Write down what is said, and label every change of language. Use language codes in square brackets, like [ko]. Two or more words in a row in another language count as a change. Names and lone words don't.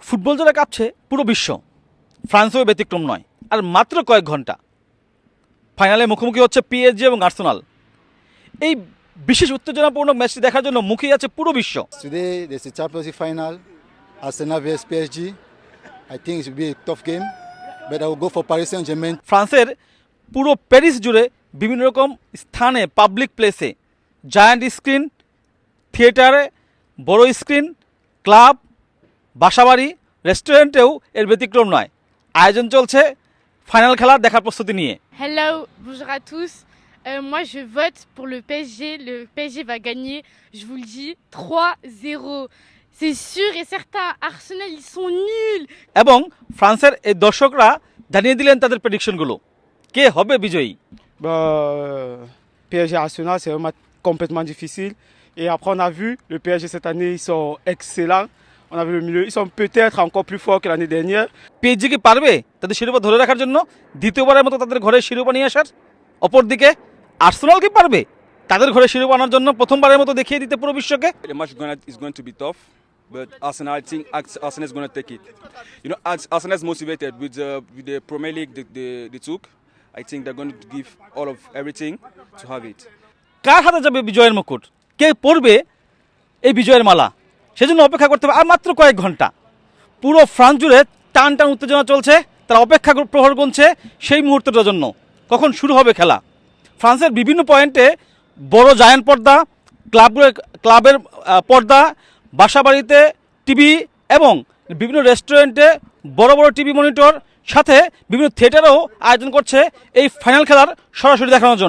[bn] ফুটবল জোড়া কাঁপছে পুরো বিশ্ব, ফ্রান্সও ব্যতিক্রম নয়। আর মাত্র কয়েক ঘন্টা ফাইনালে মুখোমুখি হচ্ছে পিএসজি এবং আর্সেনাল। এই বিশেষ উত্তেজনাপূর্ণ ম্যাচটি দেখার জন্য মুখিয়ে আছে পুরো বিশ্ব। [en] Today there's a Champions League final, Arsenal vs PSG. I think it will be a tough game, but I will go for Paris Saint-Germain. [bn] ফ্রান্সের পুরো প্যারিস জুড়ে বিভিন্ন রকম স্থানে, পাবলিক প্লেসে, জায়ান্ট স্ক্রিন, থিয়েটারে, বড় স্ক্রিন, ক্লাব, বাসাবাড়ি, রেস্টুরেন্টেও এর ব্যতিক্রম নয়। আয়োজন চলছে ফাইনাল খেলার দেখার প্রস্তুতি নিয়ে। [fr] Hello, bonjour à tous. Moi, je vote pour le PSG. Le PSG va gagner, je vous le dis, 3-0. C'est sûr et certain. Arsenal, ils sont nuls. [bn] এবং ফ্রান্সের এই দর্শকরা জানিয়ে দিলেন তাদের প্রেডিকশনগুলো, কে হবে বিজয়ী। [fr] PSG Arsenal, c'est un match complètement difficile. Et après, on a vu, le PSG cette année, ils sont excellents. On a vu le milieu, ils sont peut-être encore plus forts que l'année dernière. [bn] পিএসজি কি পারবে তাদের শিরোপা ধরে রাখার জন্য, দ্বিতীয়বারের মতো তাদের ঘরে শিরোপা নিয়ে আসার? অপরদিকে আর্সেনাল কি পারবে তাদের ঘরে শিরোপা আনার জন্য প্রথমবারের মতো দেখিয়ে দিতে পুরো বিশ্বকে? [en] The match is going to be tough, but Arsenal, I think Arsenal is going to take it. You know, Arsenal is motivated with the Premier League they took. I think they're going to give all of everything to have it. [bn] কার হাতে যাবে বিজয়ের মুকুট, কে পড়বে এই বিজয়ের মালা, সেজন্য অপেক্ষা করতে হবে আর মাত্র কয়েক ঘন্টা। পুরো ফ্রান্স জুড়ে টান টান উত্তেজনা চলছে, তারা অপেক্ষা প্রহর গুনছে সেই মুহূর্তটার জন্য, কখন শুরু হবে খেলা। ফ্রান্সের বিভিন্ন পয়েন্টে বড় জায়ান্ট পর্দা, ক্লাবের পর্দা, বাসাবাড়িতে টিভি এবং বিভিন্ন রেস্টুরেন্টে বড় বড় টিভি মনিটর, সাথে বিভিন্ন থিয়েটারেও আয়োজন করছে এই ফাইনাল খেলার সরাসরি দেখানোর জন্য।